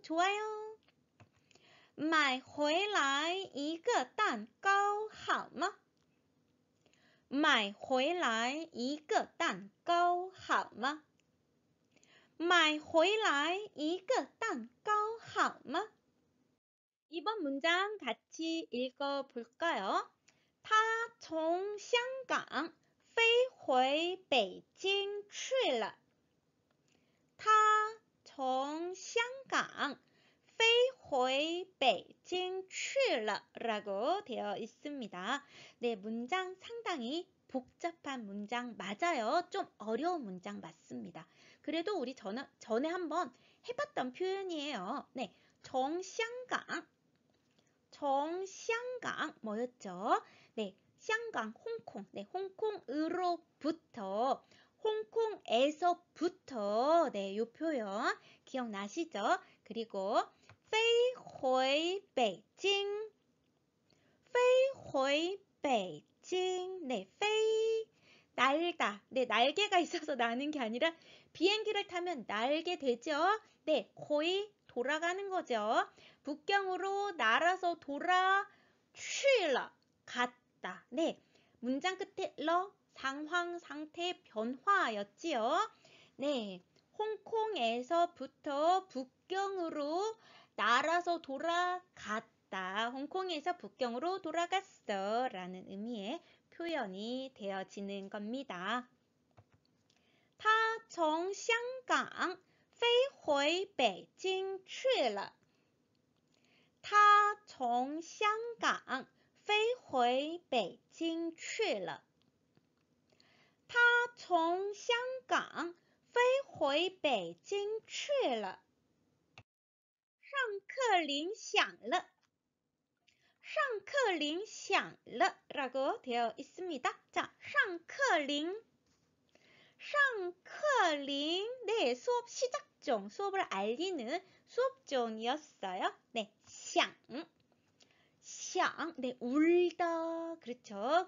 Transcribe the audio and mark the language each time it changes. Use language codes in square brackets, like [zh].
[zh] 좋아요. 买回来一个蛋糕好吗? 买回来一个蛋糕好吗? 买回来一个蛋糕好吗? [ko] 이번 문장 같이 읽어볼까요? [zh] 他从香港飞回北京去了. 他从香港飞回北京去了 라고 되어 있습니다. [ko] 네, 문장 상당히 복잡한 문장 맞아요. 좀 어려운 문장 맞습니다. 그래도 우리 전에 한번 해봤던 표현이에요. 네, 정샹강, 정샹강 뭐였죠? 네, 샹강, 홍콩, 네, 홍콩으로부터, 홍콩에서부터, 네, 요 표현 기억나시죠? [zh] 그리고 飞回北京, 飞回北京, 네, 飞 [ko] 날다. 네, 날개가 있어서 나는 게 아니라 비행기를 타면 날게 되죠. 네, 거의 돌아가는 거죠. 북경으로 날아서 돌아 취라 갔다. 네, 문장 끝에 러 상황 상태 변화였지요. 네, 홍콩에서부터 북경으로 날아서 돌아갔다. 홍콩에서 북경으로 돌아갔어 라는 의미의 표현이 되어지는 겁니다. [zh] 他从香港飞回北京去了。他从香港飞回北京去了。他从香港飞回北京去了。上课铃响了。上课铃响了 라고 되어 있습니다. 자, 上课铃. 上课铃. [ko] 네, 수업 시작종, 수업을 알리는 수업종이었어요. 네, 响. 响. 네, 울다. 그렇죠.